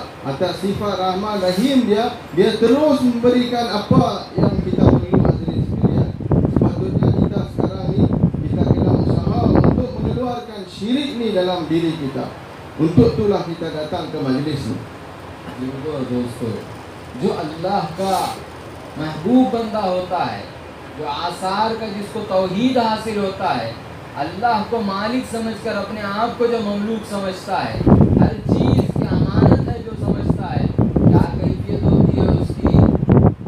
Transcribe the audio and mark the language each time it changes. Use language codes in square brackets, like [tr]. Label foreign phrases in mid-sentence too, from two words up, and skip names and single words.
[ms] Atas sifat rahman rahim dia terus memberikan apa yang kita perlu. Hadirin sekalian, sepatutnya kita sekarang ni kita kena usaha untuk mengeluarkan syirik ni dalam diri kita. Untuk itulah kita datang ke majlis ni. [hi] दोस्तों, जो अल्लाह का महबूब बंदा होता है, जो आसार का जिसको तौहीद हासिल होता है, अल्लाह को मालिक समझकर अपने आप को जो ममलूक समझता है, हर चीज़ की अमानत है जो समझता है, क्या कैफियत होती है उसकी।